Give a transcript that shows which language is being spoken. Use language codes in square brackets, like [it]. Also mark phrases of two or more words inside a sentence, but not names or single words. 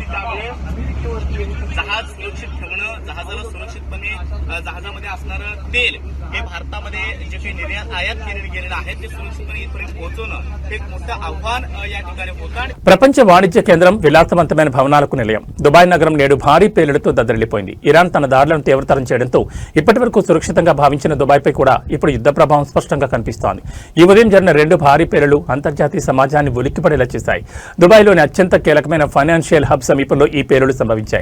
[mr] त्यावेळेस जहाज सुरक्षित ठेवणं, जहाजाला सुरक्षितपणे जहाजामध्ये असणारं तेल हे भारतामध्ये जे काही निर्यात आयात केलेलं गेलेलं आहे ते सुरक्षितपणे इथपर्यंत पोहोचवणं हे एक मोठं आव्हान या ठिकाणी होतं. [te] ప్రపంచ వాణిజ్య కేంద్రం, విలాసవంతమైన భవనాలకు నిలయం దుబాయ్ నగరం నేడు భారీ పేలుడుతో దద్దరిల్లిపోయింది. ఇరాన్ తన దాడులను తీవ్రతరం చేయడంతో ఇప్పటివరకు సురక్షితంగా భావించిన దుబాయ్పై కూడా ఇప్పుడు యుద్ధ ప్రభావం స్పష్టంగా కనిపిస్తోంది. ఈ ఉదయం జరిగిన 2 భారీ పేలుళ్లు అంతర్జాతీయ సమాజాన్ని ఉలిక్కిపడేలా చేశాయి. దుబాయ్లో దుబాయ్లోని అత్యంత కీలకమైన [en] financial hub [te] సమీపంలో ఈ పేలుళ్లు సంభవించాయి.